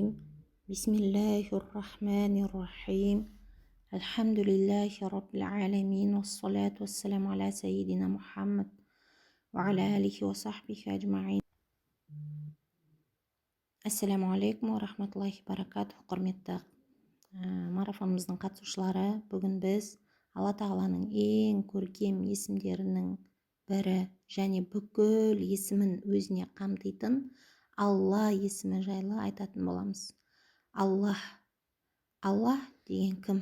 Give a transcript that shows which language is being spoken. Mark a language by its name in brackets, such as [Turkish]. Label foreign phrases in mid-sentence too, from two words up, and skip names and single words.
[Arabic] بسم الله الرحمن الرحيم. الحمد لله رب العالمين، والصلاة والسلام على سيدنا محمد وعلى آله وصحبه أجمعين. السلام عليكم ورحمة الله وبركاته. [Kazakh] Құрметті марафонымыздың қатысушылары, бүгін біз Алла тағаланың ең көркем есімдерінің бірі және бүкіл есімін өзіне қамтитын Алла есімі жайлы айтатын боламыз. Аллах деген кім?